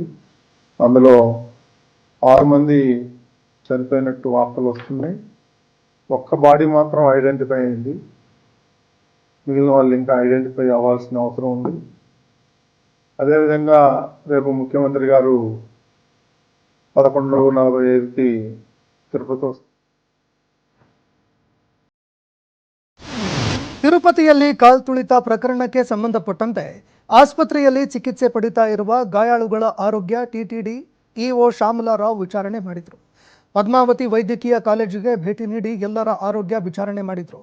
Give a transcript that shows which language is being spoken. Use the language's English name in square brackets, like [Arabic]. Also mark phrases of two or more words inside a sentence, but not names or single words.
[Telugu] అందులో 6 మంది చనిపోయినట్టు వార్తలు వస్తున్నాయి. ఒక్క బాడీ మాత్రం ఐడెంటిఫై అయింది. మిగిలిన వాళ్ళు ఇంకా ఐడెంటిఫై అవ్వాల్సిన అవసరం ఉంది. అదేవిధంగా రేపు ముఖ్యమంత్రి గారు 11:45కి తిరుపతి వస్తారు. [Kannada] ತಿರುಪತಿಯಲ್ಲಿ ಕಾಲ್ತುಳಿತ ಪ್ರಕರಣಕ್ಕೆ ಸಂಬಂಧಪಟ್ಟಂತೆ ಆಸ್ಪತ್ರೆಯಲ್ಲಿ ಚಿಕಿತ್ಸೆ ಪಡಿತಾ ಇರುವ ಗಾಯಾಳುಗಳ ಆರೋಗ್ಯ ಟಿಟಿಡಿ ಇಒ ಶ್ಯಾಮಲಾರಾವ್ ವಿಚಾರಣೆ ಮಾಡಿದರು. ಪದ್ಮಾವತಿ ವೈದ್ಯಕೀಯ ಕಾಲೇಜಿಗೆ ಭೇಟಿ ನೀಡಿ ಎಲ್ಲರ ಆರೋಗ್ಯ ವಿಚಾರಣೆ ಮಾಡಿದರು.